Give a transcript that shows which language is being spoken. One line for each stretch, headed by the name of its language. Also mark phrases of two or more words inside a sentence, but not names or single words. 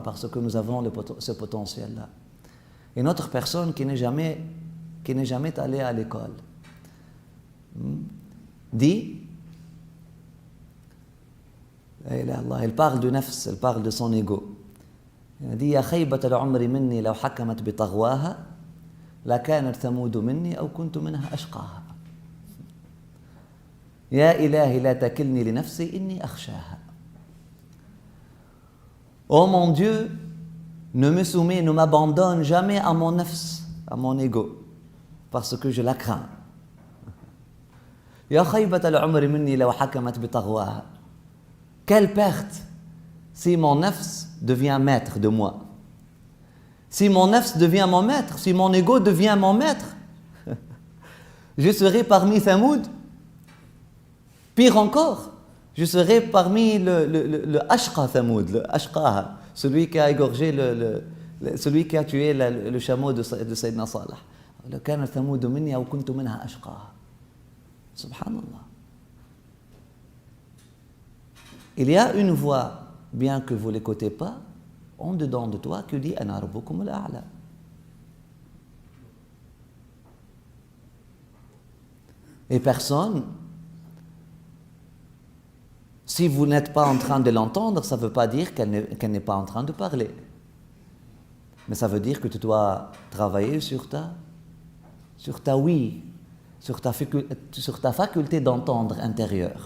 French: Parce que nous avons ce potentiel-là. Une autre personne qui n'est jamais allée à l'école dit, elle parle du nafs, elle parle de son ego. Elle dit,
Arabic: يا خيبة العمر مني لو حكمت بطغواها لكانت ثمود مني أو كنت منها أشقاها. يا إلهي لا تكلني لنفسي إني أخشاها.
French: Oh mon Dieu, ne m'abandonne jamais à mon nafs, à mon ego, parce que je la crains.
Arabic: يا خيبة العمر مني لو حكمت بطغواها.
French: Quelle perte si mon nafs devient maître de moi. Si mon nafs devient mon maître, si mon ego devient mon maître, je serai parmi Thamoud. Pire encore, je serai parmi le Ashqa Thamoud, le Ashqaha, celui qui a égorgé, celui qui a tué le chameau de Sayyidina Salih.
Arabic: لكانت ثمود مني أو كنت منها أشقاها.
French: Subhanallah. Il y a une voix, bien que vous ne l'écoutez pas, en dedans de toi qui dit
Arabic: أنا ربكم الأعلى.
French: Et personne, si vous n'êtes pas en train de l'entendre, ça ne veut pas dire qu'elle n'est pas en train de parler. Mais ça veut dire que tu dois travailler sur ta oui, sur ta faculté d'entendre intérieure.